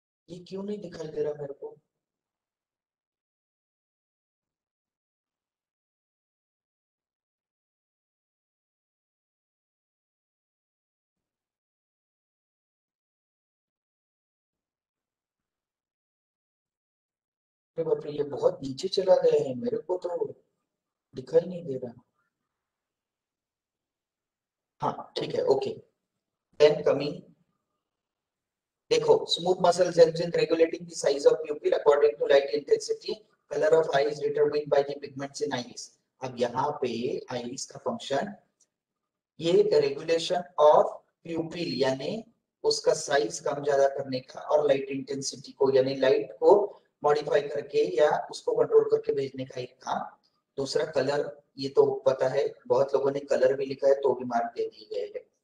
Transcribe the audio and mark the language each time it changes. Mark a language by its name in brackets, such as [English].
[Hindi] ये क्यों नहीं दिखाई दे रहा मेरे को? अरे बाप रे, ये बहुत नीचे चला गया है, मेरे को तो दिखाई नहीं दे रहा। हाँ ठीक है, ओके। [English] Then coming, देखो, smooth muscles helps in regulating the size of pupil according to light intensity. Color of eye is determined by the pigments in iris. [Hindi] अब यहाँ पे iris का फंक्शन, ये रेगुलेशन ऑफ प्यूपिल यानी उसका साइज कम ज्यादा करने का, और लाइट इंटेंसिटी को यानी लाइट को मॉडिफाई करके या उसको कंट्रोल करके भेजने का एक काम। दूसरा कलर, ये तो पता है, बहुत लोगों ने कलर भी लिखा है तो भी मार्क दे दिए गए हैं।